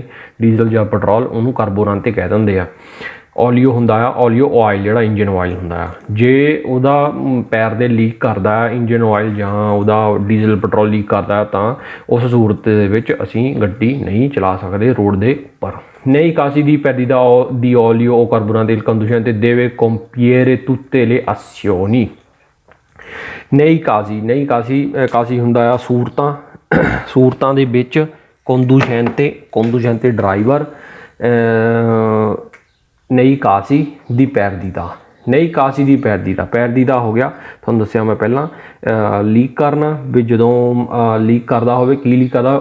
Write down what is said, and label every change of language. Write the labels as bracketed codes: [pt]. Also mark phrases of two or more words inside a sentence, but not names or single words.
[pa] ਡੀਜ਼ਲ ਯਾ ਪੈਟਰੋਲ ਉਹਨੂੰ ਕਾਰਬੋਰੇਂਟੇ ਕਹਿ ਦਿੰਦੇ ਆ। ਓਲੀਓ ਹੁੰਦਾ ਆ, ਓਲੀਓ ਆਇਲ ਜਿਹੜਾ [en] engine oil [pa] ਹੁੰਦਾ ਆ। ਜੇ ਉਹਦਾ ਪੈਰ ਦੇ ਲੀਕ ਕਰਦਾ [en] engine oil [pa] ਜਾਂ ਉਹਦਾ ਡੀਜ਼ਲ ਪੈਟਰੋਲ ਲੀਕ ਕਰਦਾ ਤਾਂ ਉਸ ਸੂਰਤ ਦੇ ਵਿਚ ਅਸੀਂ ਗੱਡੀ ਨਹੀਂ ਚਲਾ ਸਕਦੇ ਰੋਡ ਦੇ ਉਪਰ। [it] Nei casi di perdita di olio o carburante il conducente deve compiere tutte le azioni। nei casi [pa] ਹੁੰਦਾ ਆ ਸੂਰਤਾਂ, ਸੂਰਤਾਂ ਦੇ ਵਿੱਚ conducente ਡਰਾਈਵਰ [it] nei casi di perdita, nei casi di perdita [pa] ਹੋ ਗਿਆ। ਤੁਹਾਨੂੰ ਦੱਸਿਆ ਮੈਂ ਪਹਿਲਾਂ ਲੀਕ ਕਰਨਾ ਵੀ ਜਦੋਂ ਲੀਕ ਕਰਦਾ ਹੋਵੇ, ਕੀ ਲੀਕ ਕਰਦਾ?